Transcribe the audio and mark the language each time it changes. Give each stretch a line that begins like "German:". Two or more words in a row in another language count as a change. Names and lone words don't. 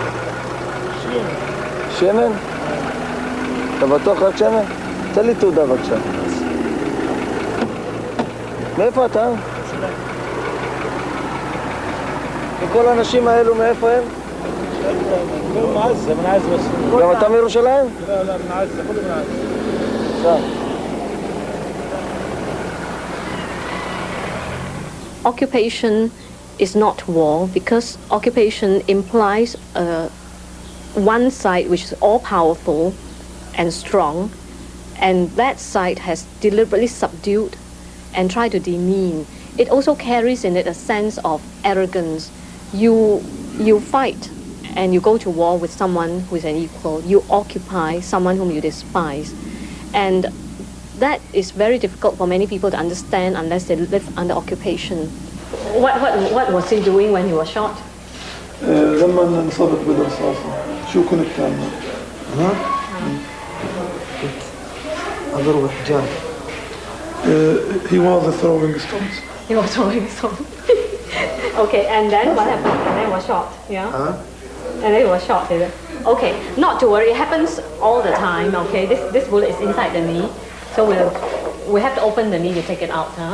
Hebrew: שמן? אתה בטוח רק שמן? תן לי תעודה בבקשה. מאיפה אתה? וכל האנשים האלו מאיפה הם?
Arabic: من عزة بس.
Hebrew: גם אתה מירושלים?
Arabic: لا من عزة كله من عزة.
English: Occupation is not war because occupation implies one side which is all-powerful and strong, and that side has deliberately subdued and tried to demean. It also carries in it a sense of arrogance. You fight and you go to war with someone who is an equal. You occupy someone whom you despise. And that is very difficult for many people to understand unless they live under occupation. What was he doing when he was shot?
Arabic: لما انصابت بالرصاصة شو كنت تعمل؟ أضرب الحجارة.
English: He was throwing stones. He was throwing stones. Okay, and then what happened? And then he was shot, yeah? And then he was shot, is it? Okay, not to worry, it happens all the time, okay? This bullet is inside the knee, so we have to open the knee to take it out, huh?